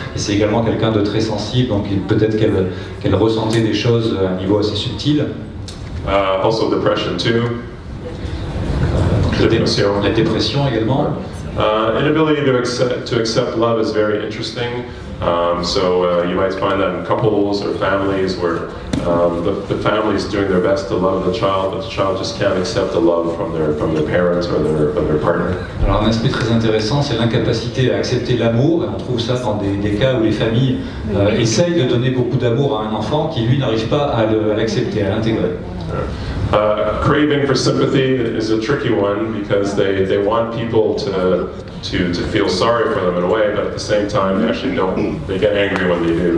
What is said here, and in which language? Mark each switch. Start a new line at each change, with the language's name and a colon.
French: Et c'est également quelqu'un de très sensible, donc peut-être qu'elle ressentait des choses à un niveau assez subtil.
English: Also depression too.
French: La dépression également.
English: Inability to accept love is very interesting. So you might find that in couples or families where the family is doing their best to love the child, but the child just can't accept the love from their parents or their partner.
French: Alors un aspect très intéressant, c'est l'incapacité à accepter l'amour. On trouve ça dans des cas où les familles essayent de donner beaucoup d'amour à un enfant qui lui n'arrive pas à l'accepter, à l'intégrer.
English: Craving for sympathy is a tricky one because they want people to feel sorry for them in a way, but at the same time they actually don't. They get angry when they do.